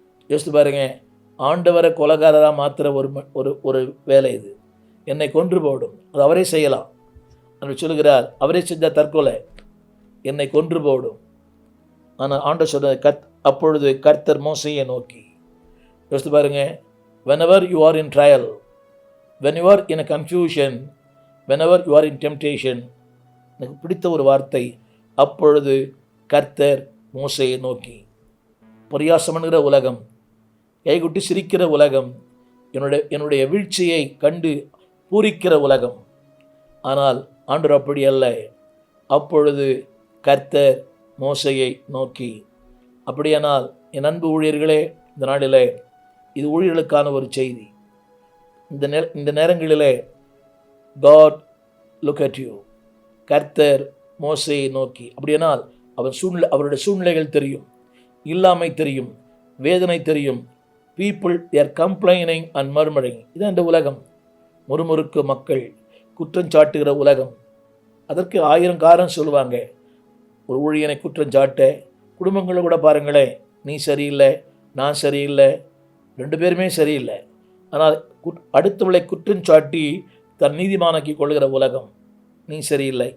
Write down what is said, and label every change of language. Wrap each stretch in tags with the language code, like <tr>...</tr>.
<ta>யோசித்து பாருங்க, ஆண்டவரை கொலைகாரராக மாத்திர ஒரு வேலை இது. என்னை கொன்று போடும். அது அவரே செய்யலாம். அவர் சொல்லுகிறார், அவரே செஞ்ச தற்கொலை, என்னை கொன்று போடும். ஆனால் ஆண்டவர் சொன்ன அப்பொழுது கர்த்தர் மோசையை நோக்கி. யோசித்து பாருங்க,</ta> <en>whenever you are in trial, when you are in a confusion, whenever you are in temptation,</en> <ta>எனக்கு பிடித்த ஒரு வார்த்தை, அப்பொழுது கர்த்தர் மோசையை நோக்கி. பரியாசம் பண்ணுகிற உலகம், கைகுட்டி சிரிக்கிற உலகம், என்னுடைய வீழ்ச்சியை கண்டு பூரிக்கிற உலகம். ஆனால் ஆண்டவர் அப்படி அல்ல. அப்பொழுது கர்த்தர் மோசையை நோக்கி. அப்படியானால் என் அன்பு ஊழியர்களே, இந்த நாளிலே இது ஊழியர்களுக்கான ஒரு செய்தி. இந்த நேரங்களிலே</ta> <en>God look at you.</en> <ta>கர்த்தர் மோசையை நோக்கி. அப்படியானால் அவருடைய சூழ்நிலைகள் தெரியும், இல்லாமை தெரியும், வேதனை தெரியும்.</ta> <en>people they are complaining and murmuring.</en> <ta>இதான் இந்த உலகம். முறுமுறுக்கு மக்கள், குற்றஞ்சாட்டுகிற உலகம். அதற்கு 1000 காரணம் சொல்லுவாங்க. ஒரு ஊழியனை குற்றஞ்சாட்ட, குடும்பங்களை கூட பாருங்களேன், நீ சரியில்லை, நான் சரியில்லை, 2 பேருமே சரியில்லை. ஆனால் அடுத்தவளை குற்றஞ்சாட்டி தன் நீதிமானாக்கி கொள்கிற உலகம். நீ சரியில்லை.</ta>